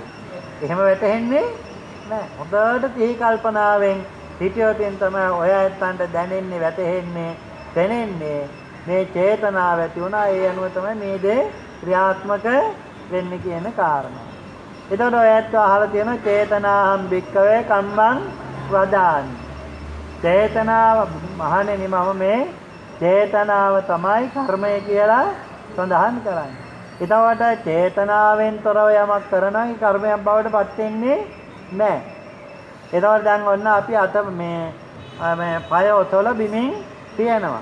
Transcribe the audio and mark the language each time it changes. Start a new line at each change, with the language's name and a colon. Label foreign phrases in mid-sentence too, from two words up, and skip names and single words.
Sinhala: එහෙම වැටහෙන්නේ නෑ. හොඳට සිහි කල්පනාවෙන් හිතියොතින් තමයි ඔය ඇත්තන්ට දැනෙන්නේ, වැටහෙන්නේ, දැනෙන්නේ මේ චේතනාව ඇති වුණා. ඒ අනුව තමයි මේ දේ ක්‍රියාත්මක වෙන්නේ කියන කාරණා. එතකොට ඔය ඇත්ත අහලා තියෙන
Pali: චේතනාහම් භික්කවේ කම්මං වදාමි.
Sinhala: චේතනාව මහණෙනි මම මේ චේතනාව තමයි කර්මය කියලා සඳහන් කරන්නේ. එතකොට චේතනාවෙන් තොරව යමක් කරනවා ඒ කර්මයක් බවට පත් වෙන්නේ නැහැ. එතකොට දැන් ඔන්න අපි අත මේ පය ඔතල බිමින් තියනවා.